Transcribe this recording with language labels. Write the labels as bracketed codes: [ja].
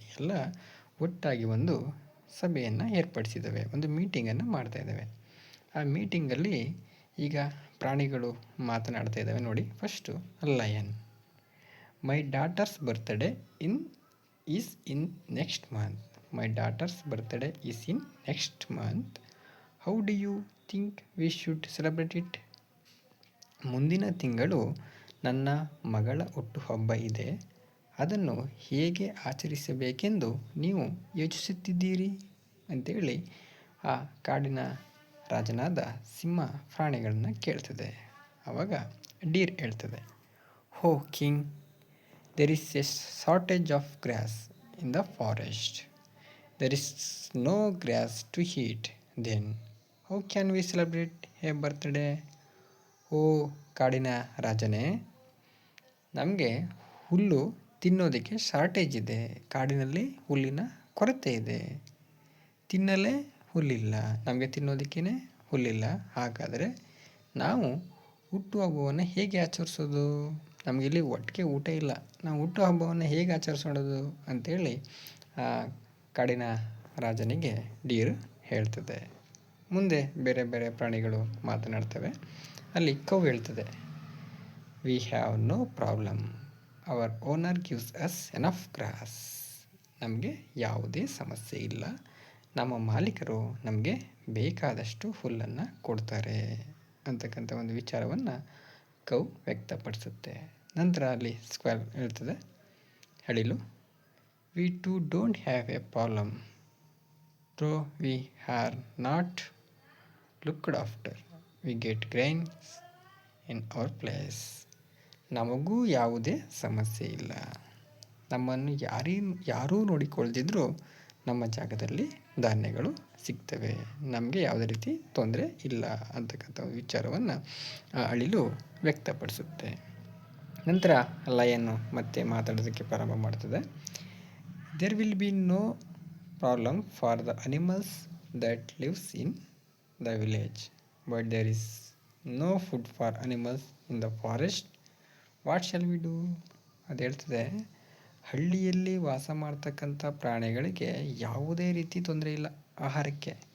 [kn] ಎಲ್ಲ ಒಟ್ಟಾಗಿ ಒಂದು ಸಭೆಯನ್ನು ಏರ್ಪಡಿಸಿದ್ದಾವೆ, ಒಂದು ಮೀಟಿಂಗನ್ನು ಮಾಡ್ತಾ ಇದ್ದಾವೆ. ಆ ಮೀಟಿಂಗಲ್ಲಿ ಈಗ ಪ್ರಾಣಿಗಳು ಮಾತನಾಡ್ತಾ ಇದ್ದಾವೆ ನೋಡಿ. [en] First lion, my daughter's birthday is in next month. My daughter's birthday is in next month. How do you think we should celebrate it? [kn] ಮುಂದಿನ ತಿಂಗಳು ನನ್ನ ಮಗಳ ಹುಟ್ಟುಹಬ್ಬ ಇದೆ. ಅದನ್ನು ಹೇಗೆ ಆಚರಿಸಬೇಕೆಂದು ನೀವು ಯೋಚಿಸುತ್ತಿದ್ದೀರಿ ಅಂತೇಳಿ ಆ ಕಾಡಿನ ರಾಜನಾದ ಸಿಂಹ ಪ್ರಾಣಿಗಳನ್ನ ಕೇಳ್ತದೆ. ಆವಾಗ ಡೀರ್ ಹೇಳ್ತದೆ, [en] Oh king, there is a shortage of grass in the forest. There is no grass to eat. Then how can we celebrate a birthday? [kn] ಓ ಕಾಡಿನ ರಾಜನೇ, ನಮಗೆ ಹುಲ್ಲು ತಿನ್ನೋದಕ್ಕೆ ಶಾರ್ಟೇಜ್ ಇದೆ. ಕಾಡಿನಲ್ಲಿ ಹುಲ್ಲಿನ ಕೊರತೆ ಇದೆ. ತಿನ್ನಲೇ ಹುಲ್ಲಿಲ್ಲ, ನಮಗೆ ತಿನ್ನೋದಕ್ಕೇ ಹುಲ್ಲಿಲ್ಲ. ಹಾಗಾದರೆ ನಾವು ಹುಟ್ಟುಹಬ್ಬವನ್ನು ಹೇಗೆ ಆಚರಿಸೋದು? ನಮಗಿಲ್ಲಿ ಒಟ್ಟಿಗೆ ಊಟ ಇಲ್ಲ, ನಾವು ಹುಟ್ಟುಹಬ್ಬವನ್ನು ಹೇಗೆ ಆಚರಿಸೋದು ಅಂಥೇಳಿ ಕಾಡಿನ ರಾಜನಿಗೆ ಡೀರ್ ಹೇಳ್ತದೆ. ಮುಂದೆ ಬೇರೆ ಬೇರೆ ಪ್ರಾಣಿಗಳು ಮಾತನಾಡ್ತವೆ. ಅಲ್ಲಿ ಕೌ ಹೇಳ್ತದೆ, [en] We have no problem, our owner gives us enough grass. [kn] ನಮಗೆ ಯಾವುದೇ ಸಮಸ್ಯೆ ಇಲ್ಲ, ನಮ್ಮ ಮಾಲೀಕರು ನಮಗೆ ಬೇಕಾದಷ್ಟು ಹುಲ್ಲನ್ನು ಕೊಡ್ತಾರೆ ಅಂತಕ್ಕಂಥ ಒಂದು ವಿಚಾರವನ್ನು ಕೌ ವ್ಯಕ್ತಪಡಿಸುತ್ತೆ. ನಂತರ ಅಲ್ಲಿ ಸ್ಕ್ವೇರ್ ಹೇಳ್ತದೆ, ಹೇಳಿಲು, [en] we too don't have a problem, though we are not looked after. We get grains in our place. [kn] ನಮಗೂ ಯಾವುದೇ ಸಮಸ್ಯೆ ಇಲ್ಲ, ನಮ್ಮನ್ನು ಯಾರೂ ನೋಡಿಕೊಳ್ಳದಿದ್ದರೂ ನಮ್ಮ ಜಾಗದಲ್ಲಿ ಧಾನ್ಯಗಳು ಸಿಗ್ತವೆ, ನಮಗೆ ಯಾವುದೇ ರೀತಿ ತೊಂದರೆ ಇಲ್ಲ ಅಂತಕ್ಕಂಥ ವಿಚಾರವನ್ನು ಅಳಿಲು ವ್ಯಕ್ತಪಡಿಸುತ್ತೆ. ನಂತರ ಲಯನ್ನು ಮತ್ತೆ ಮಾತಾಡೋದಕ್ಕೆ ಪ್ರಾರಂಭ ಮಾಡ್ತದೆ. [en] There will be no problem for the animals that lives in the village, but there is no food for animals in the forest. What shall we do? [kn] ಅದು ಹೇಳ್ತದೆ, ಹಳ್ಳಿಯಲ್ಲಿ ವಾಸ ಮಾಡ್ತಕ್ಕಂಥ ಪ್ರಾಣಿಗಳಿಗೆ ಯಾವುದೇ ರೀತಿ ತೊಂದರೆ ಇಲ್ಲ ಆಹಾರಕ್ಕೆ.